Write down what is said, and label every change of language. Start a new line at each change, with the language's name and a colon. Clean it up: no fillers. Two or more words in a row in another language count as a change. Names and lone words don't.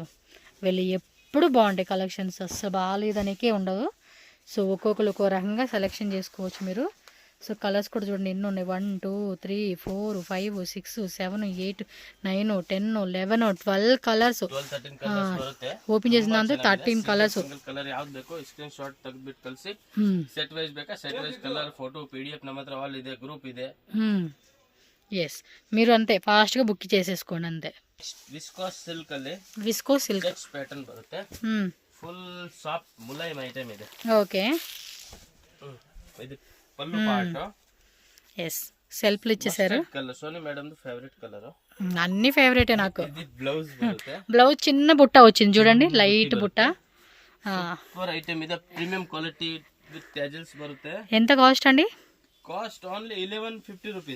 Telugu: వెళ్ళి ఎప్పుడు బాగుంటాయి కలెక్షన్స్, అస్సలు బాగాలేదనికే ఉండదు. సో ఒక్కొక్కరు ఒక్కో రకంగా సెలెక్షన్ చేసుకోవచ్చు మీరు. సో కలర్స్ కూడా చూడండి ఎన్ని ఉన్నాయి. 1 2 3 4 5 6 7 8 9 10 11 12 కలర్స్. ఓపెన్ చేసినంత 13 కలర్స్.
Kannada: ಕಲರ್ ಯಾವ್ದು ಬೇಕೋ
English: screen shot
Kannada: ತೆಗೆದ್ಬಿಟ್ಟು ಕಳಿಸಿ.
English: set wise
Kannada: ಬೇಕಾ
English: set wise colour photo PDF
Kannada: ನಮ್ಮ ಹತ್ರ ಆಲ್ ಇದೆ, ಗ್ರೂಪ್ ಇದೆ.
Telugu: ఎస్, మీరు అంతే ఫాస్ట్గా బుక్ చేసేసుకోండి అంతే.
English: viscose silk
Kannada: ಅಲ್ಲಿ
English: viscose silk
Kannada: ప్యాటర్న్ ಬರುತ್ತೆ.
English: full soft
Kannada: ಮುಲಾಯಂ ಐಟಮ್ ಇದೆ.
Telugu: ఓకే,
Kannada: ಇದು ಪಲ್ಲು ಪಾರ್ಟ್.
Telugu: ఎస్, సెల్ఫ్లు ఇచ్చేసారు.
English: colour Soni madam favourite colour.
Telugu: అన్ని ఫేవరెటే నాకు.
Kannada: ఇది బ్లౌజ్ బರುತ್ತೆ.
Telugu: బ్లౌజ్ చిన్న బుట్ట వచ్చింది చూడండి, లైట్ బుట్ట.
English: super item ఇది, premium quality with tassels బರುತ್ತೆ.
Telugu: ఎంత కాస్ట్ అండి?
English: cost only 1150 rupees.